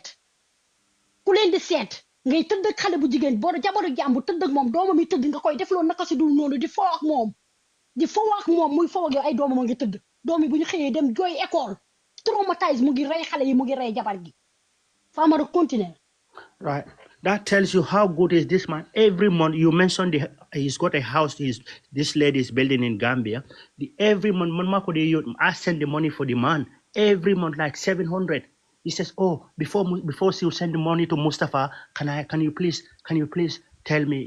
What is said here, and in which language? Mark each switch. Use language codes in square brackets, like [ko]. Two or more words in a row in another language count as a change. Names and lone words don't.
[wo] seet ngay tëdd ak xale bu jigéen boo jabaru jàmbu tëdd ak moom doomam yi tëdd nga koy def loolu naka si dul noonu di foo ak moom muy foo ak yow ay doomam a ngi tëdd doom yi bu ñu xëyee dem jooy école traumatise mu ngi rey xale yi mu ngi rey jabar gi Famara continuer. [en] Right. That tells you how good is this man. Every month, you mentioned he's got a house this lady is building in Gambia. Every month, I send the money for the man. Every month, like 700. He says, oh, before she will send the money to Mustapha, can you please tell me?